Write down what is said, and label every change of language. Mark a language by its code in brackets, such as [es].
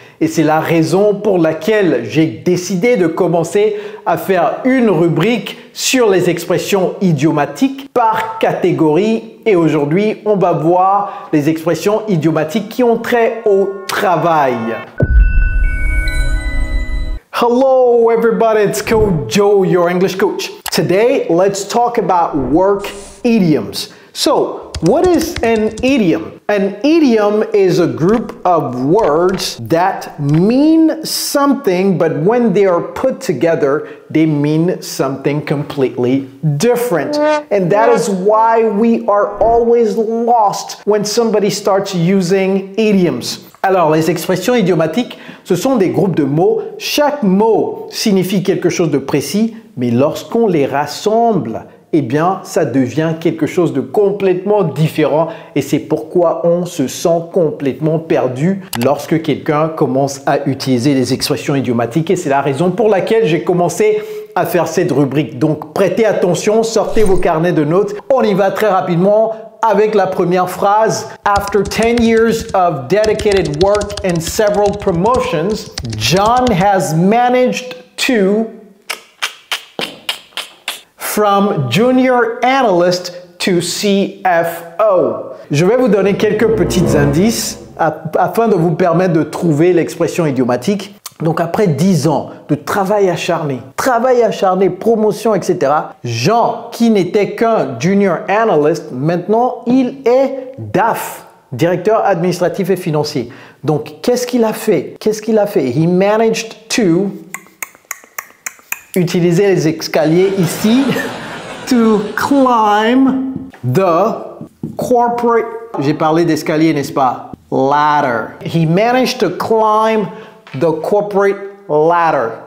[fr] Et c'est la raison pour laquelle j'ai décidé de commencer à faire une rubrique sur les expressions idiomatiques par catégorie. Et aujourd'hui, on va voir les expressions idiomatiques qui ont trait au travail. [en] Hello everybody, it's Coach Joe, your English coach. Today, let's talk about work idioms. So, what is an idiom? An idiom is a group of words that mean something, but when they are put together, they mean something completely different. And that is why we are always lost when somebody starts using idioms. [fr] Alors, les expressions idiomatiques, ce sont des groupes de mots. Chaque mot signifie quelque chose de précis, mais lorsqu'on les rassemble, eh bien, ça devient quelque chose de complètement différent et c'est pourquoi on se sent complètement perdu lorsque quelqu'un commence à utiliser les expressions idiomatiques et c'est la raison pour laquelle j'ai commencé à faire cette rubrique. Donc, prêtez attention, sortez vos carnets de notes. On y va très rapidement avec la première phrase. [en] After 10 years of dedicated work and several promotions, John has managed to from junior analyst to CFO. [fr] Je vais vous donner quelques petits indices afin de vous permettre de trouver l'expression idiomatique. Donc après 10 ans de travail acharné, promotion, etc., Jean, qui n'était qu'un junior analyst, maintenant il est DAF, directeur administratif et financier. Donc qu'est-ce qu'il a fait? [en] He managed to [fr] utiliser les escaliers ici [en] to climb the corporate, [fr] j'ai parlé d'escalier, n'est-ce pas? [en] Ladder. He managed to climb the corporate ladder.